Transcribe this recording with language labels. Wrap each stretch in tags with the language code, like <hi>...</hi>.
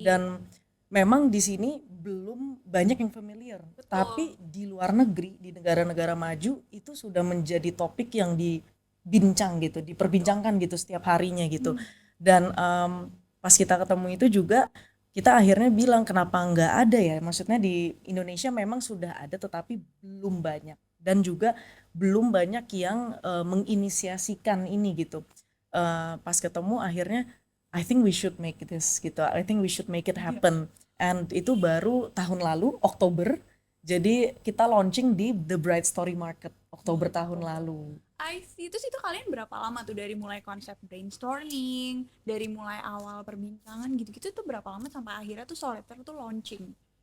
<id>Dan memang di sini belum banyak yang familiar, tapi di luar negeri, di negara-negara maju itu sudah menjadi topik yang dibincang gitu, diperbincangkan gitu setiap harinya gitu. Dan pas kita ketemu itu juga kita akhirnya bilang kenapa nggak ada ya, maksudnya di Indonesia memang sudah ada tetapi belum banyak, dan juga belum banyak yang menginisiasikan ini gitu. Pas ketemu akhirnya</id> <en>I think we should make this</en> <id>gitu,</id> <en>I think we should make it happen.</en> <id>And itu baru tahun lalu Oktober. Jadi kita launching di The Bright Story Market Oktober tahun lalu.</id> <en>I see.</en> <id>Terus itu kalian berapa lama tuh dari mulai konsep brainstorming, dari mulai awal perbincangan gitu-gitu tuh berapa lama sampai akhirnya tuh Solitaire tuh launching?</id>